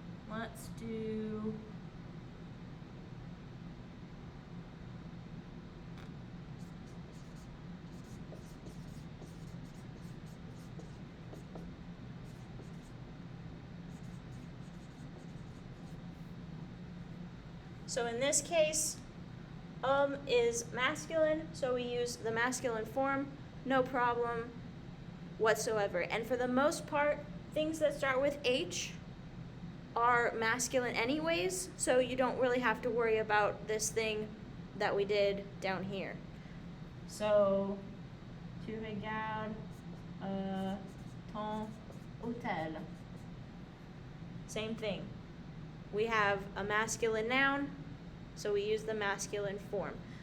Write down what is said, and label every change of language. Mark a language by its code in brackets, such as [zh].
[en] Let's do So in this case, is masculine, so we use the masculine form, no problem whatsoever. And for the most part, things that start with H are masculine anyways, so you don't really have to worry about this thing that we did down here. [fr] So, tu regardes ton hôtel. [en] Same thing. We have a masculine noun, so we use the masculine form.